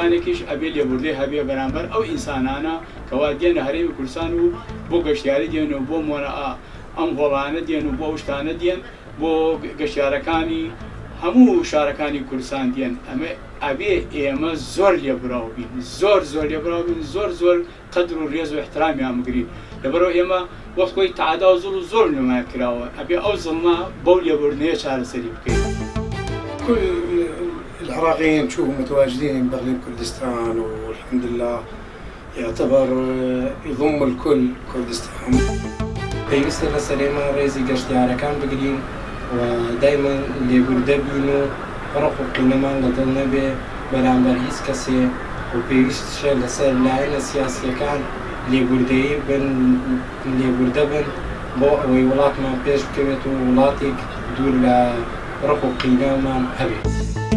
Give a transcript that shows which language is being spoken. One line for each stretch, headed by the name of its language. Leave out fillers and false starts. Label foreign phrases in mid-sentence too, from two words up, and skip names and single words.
Central Kurdish: وڵاتیش ئەبێ لێبوردەی هەبێ بەرامبەر ئەو ئینسانانە کەوا دێنە هەرێمی کوردستان و بۆ گەشتیاری دێن و بۆ مۆنە ئەم هۆڵانە دێن و بۆ شتانە دێن بۆ گەشتیارەکانی هەموو شارەکانی کوردستان دێن ئەمە ئەبێ ئێمە زۆر لێبراو بین زۆر لێبراو بین زۆر قەدر و ڕێز و احترامیان بگرین لەبەرەوە ئێمە وەخت خۆی تەعادا و زوڵ و زۆر نمایان کراوە ئەبێ ئەو زڵمە بەو لێبوردنەیە چارەسەری بکەین.
Arabic: كل العراقيين تشوفوا متواجدين بإقليم كردستان والحمد لله يعتبر يضم الكل كردستان.
Central Kurdish: پێویستە لە سەرێمە ڕێزی گەشتیارەکان بگرین و دایما لێبوردە بین و ڕق و قینەمان لەدڵ نەبێ بەرامبەر هیچ کەسێ و پێویستە لەسەر لایەنە سیاسیەکان لێبوردەیی بن لێبوردە بن بۆ ئەوەی وڵاتمان پێش بکەوێت و وڵاتێک دوور لە ڕق و قینەمان هەبێت.